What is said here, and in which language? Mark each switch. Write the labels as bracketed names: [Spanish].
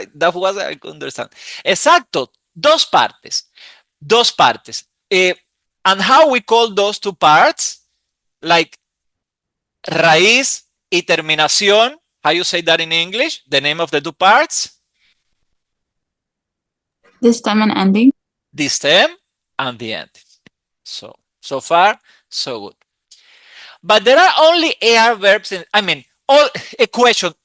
[English] That was I could understand. [Spanish] Exacto. Dos partes. Dos partes. [English] And how we call those two parts? [Spanish] Like raíz y terminación. [English] How you say that in English? The name of the two parts? The stem and ending? The stem and the end. So far, so good. But there are only AR verbs in, a question.